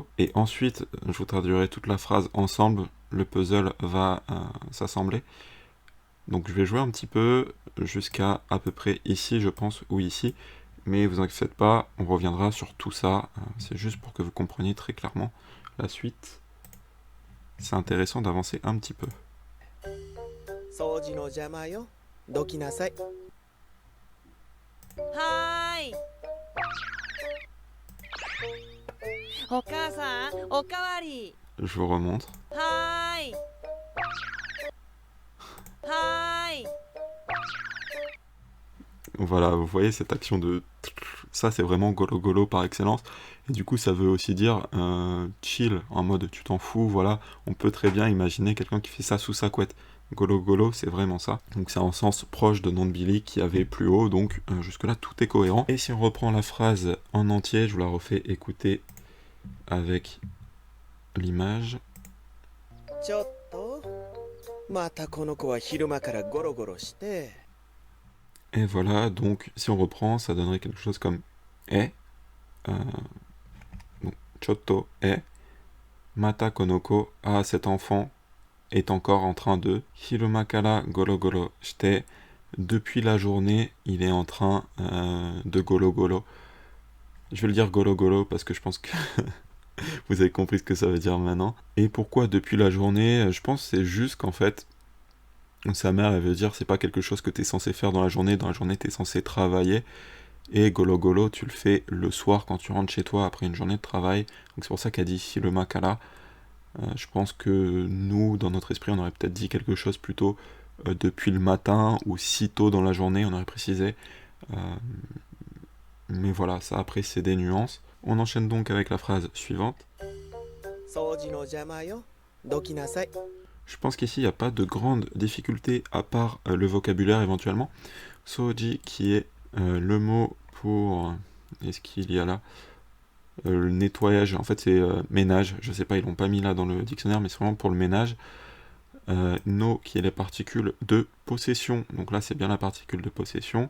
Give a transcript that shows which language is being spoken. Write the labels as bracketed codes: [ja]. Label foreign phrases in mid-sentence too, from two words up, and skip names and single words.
[fr] Et ensuite, je vous traduirai toute la phrase ensemble. Le puzzle va s'assembler. Donc, je vais jouer un petit peu jusqu'à à peu près ici, je pense, ou ici. Mais vous inquiétez pas, on reviendra sur tout ça. C'est juste pour que vous compreniez très clairement la suite. C'est intéressant d'avancer un petit peu. [ja] 掃除の邪魔よ。どきなさい。はーい。お母さん、おかわり。 [fr] Je vous remontre. [ja] はーい。はーい。 [fr] Voilà, vous voyez cette action de... Ça, c'est vraiment golo golo par excellence. Et du coup, ça veut aussi dire chill, en mode tu t'en fous, voilà. On peut très bien imaginer quelqu'un qui fait ça sous sa couette. Golo golo, c'est vraiment ça. Donc c'est en sens proche de nonbili qui avait plus haut, donc jusque-là, tout est cohérent. Et si on reprend la phrase en entier, je vous la refais écouter avec l'image. [ja] ちょっと。またこの子は昼間からゴロゴロして。 [fr] Et voilà, donc si on reprend, ça donnerait quelque chose comme e, donc [ja] ちょっと え、また この子, [fr] ah cet enfant est encore en train de, [ja] 昼間から ゴロゴロ して, [fr] depuis la journée, il est en train de golo golo. Je vais le dire golo golo parce que je pense que vous avez compris ce que ça veut dire maintenant. Et pourquoi depuis la journée? Je pense que c'est juste qu'en fait, sa mère, elle veut dire, c'est pas quelque chose que tu es censé faire dans la journée tu es censé travailler, et golo golo, tu le fais le soir quand tu rentres chez toi après une journée de travail, donc c'est pour ça qu'elle dit [ja] hiruma kara. [fr] Je pense que nous, dans notre esprit, on aurait peut-être dit quelque chose plutôt depuis le matin, ou si tôt dans la journée, on aurait précisé, mais voilà, ça après c'est des nuances. On enchaîne donc avec la phrase suivante. [ja] 掃除の邪魔よ。どきなさい。 [fr] Je pense qu'ici, il n'y a pas de grande difficulté à part le vocabulaire éventuellement. Soji qui est le mot pour... Est-ce qu'il y a là le nettoyage, en fait c'est ménage, je sais pas, ils l'ont pas mis là dans le dictionnaire, mais c'est vraiment pour le ménage. No qui est les particules de possession, donc là c'est bien la particule de possession.